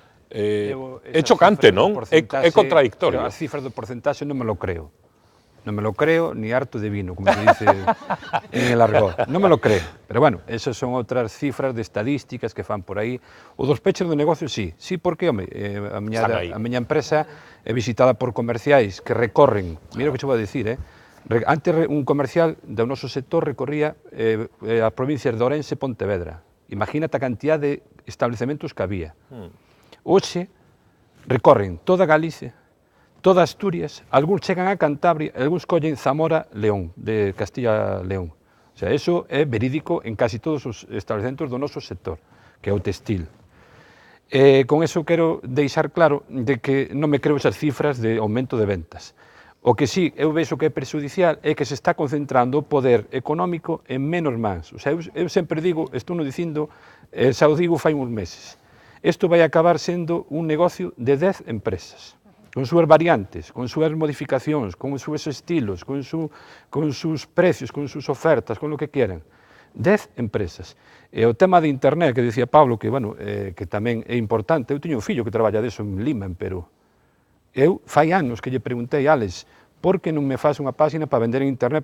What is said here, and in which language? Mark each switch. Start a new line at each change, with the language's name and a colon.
Galician: É chocante, non? É contradictorio. As cifras do porcentaxe non me lo creo.
Spanish: No me lo creo ni harto de vino, como se dice en el argot.
Galician: Non me lo creo. Pero bueno, esas son outras cifras de estadísticas que fan por aí. O dos pechos do negocio, sí. Sí, porque, home, a miña empresa é visitada por comerciais que recorren, mira o que che vou a dicir, antes un comercial do noso sector recorría a provincias de Ourense e Pontevedra. Imagínate a cantidad de establecementos que había. Hoxe recorren toda Galicia, toda Asturias, algúns chegan a Cantabria, algúns collen Zamora, León, de Castilla-León. O sea, eso é verídico en casi todos os establecementos do noso sector, que é o textil. Con eso quero deixar claro de que non me creo esas cifras de aumento de ventas. O que sí, eu vexo que é prexudicial é que se está concentrando o poder económico en menos mans. O sea, eu sempre digo, estou no dicindo, xa o digo fai uns meses, isto vai acabar sendo un negocio de 10 empresas. Con súas variantes, con súas modificacións, con súas estilos,
Spanish: con sus precios, con sus ofertas, con lo que quieran.
Galician: 10 empresas. E o tema de internet, que dicía Pablo, que, bueno, que tamén é importante, eu teño un fillo que traballa deso en Lima, en Perú. Eu fai anos que lle preguntei a Alex, por que non me faz unha página para vender en internet?